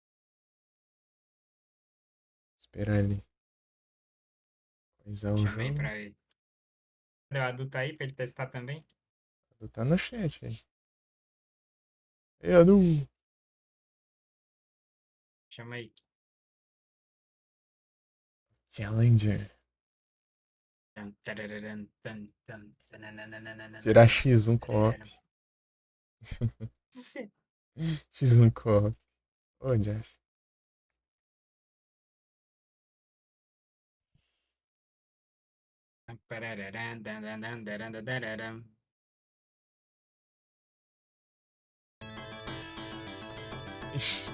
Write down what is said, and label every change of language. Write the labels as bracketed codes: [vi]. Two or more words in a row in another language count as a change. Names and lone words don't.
[pt] Esperar ele coisar o Chamei jogo. pra ele. Cadê o adulto aí pra ele testar também? Tu tá no chat aí. Ei, Adu! Chama aí. Challenger. Tan, tarararan, tan, tan, tananana, Tirar X1 co-op. X no co-op. Ô, Josh. Ixi.